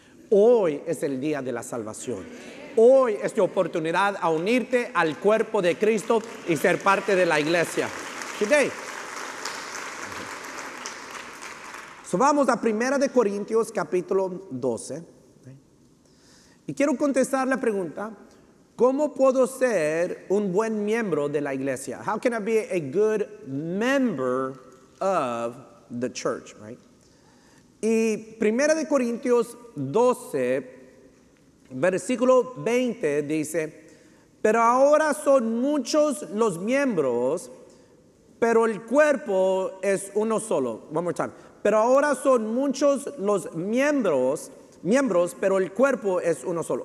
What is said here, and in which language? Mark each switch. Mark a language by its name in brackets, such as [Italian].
[Spanish] Hoy es el día de la salvación. Hoy es tu oportunidad a unirte al cuerpo de Cristo y ser parte de la iglesia. [English] Today. [Spanish] So vamos a 1 de Corintios capítulo 12. Y quiero contestar la pregunta, ¿cómo puedo ser un buen miembro de la iglesia? [English] How can I be a good member of the church, right? [Spanish] Y 1 de Corintios 12, versículo 20 dice, pero ahora son muchos los miembros, pero el cuerpo es uno solo. [English] One more time. [Spanish] Pero ahora son muchos los miembros, pero el cuerpo es uno solo.